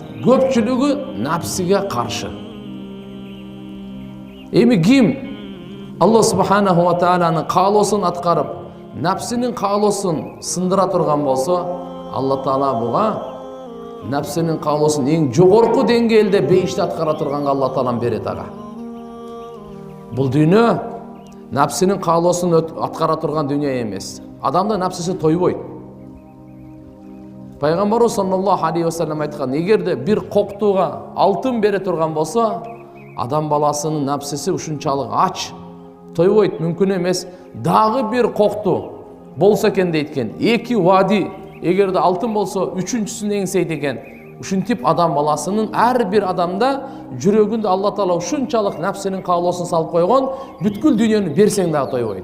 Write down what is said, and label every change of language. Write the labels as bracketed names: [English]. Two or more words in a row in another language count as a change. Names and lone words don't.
[Kyrgyz] Көпчүлүгү нафсиге каршы. Эми ким Алла субханаху ва тааланын каалоосун аткарып, нафсинин каалоосун сындыра турган болсо, Алла Таала буга нафсинин каалоосун эң жогорку деңгээлде бейишти аткара турганга Алла Таалам берет ага. Бул дүйнө нафсинин каалоосун аткара турган дүйнө эмес. Адамдын нафсиси тойбойт. Пайгамбарыбыз [Arabic] صلى الله عليه وسلم [Kyrgyz] айткан, эгерде бир коктууга алтын бере турган болсо, адам баласынын нафсиси ушунчалык ач, тойбойт, мүмкүн эмес. Дагы бир коктуу болсо экен дейткен. Эки вади, эгерде алтын болсо, үчүнчүсүн эңсейт экен. Ушинтип адам баласынын ар бир адамда жүрөгүндө Алла Таала ушунчалык нафсинин каалоосун салып койгон, бүткүл дүйнөнү берсең дагы тойбойт.